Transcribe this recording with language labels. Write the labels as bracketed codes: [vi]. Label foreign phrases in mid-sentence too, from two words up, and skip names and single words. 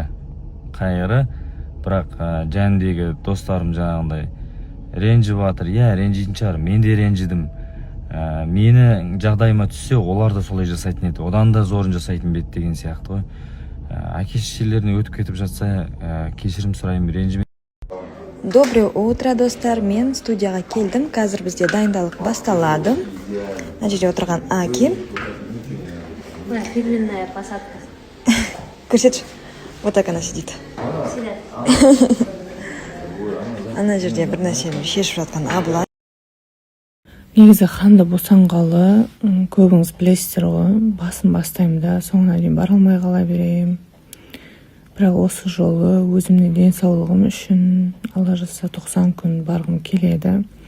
[kk] Бірақ жәндегі достарым жаңағындай ренжіп жатыр. Ренжитін шығар. Мен де ренжідім. Мені жағдайыма түссе, олар да солай жасайтын еді. Одан да зорын жасайтын бет деген сияқты ғой. Әке-шешелеріне өтіп кетіп жатса, кешірім сұраймын, ренжіме. [ru] Доброе утро, [kk] достар. Мен студияға келдім. Қазір бізде дайындалық басталады. Мына жерде отырған Аки. [ru] Фирменная посадка. [kk] Көрсетші. [ru] Вот так она сидит. [kk] Ана жерде бір нәрсені шешіп жатқан Абла. Негізі Ханды босанғалы, көбіңіз білесіздер ғой, басын бастаймын да, соңына дейін бара алмай қала берем. Бірақ осы жолы өзімнің денсаулығым үшін Алла жазса 90 күн барғым келеді.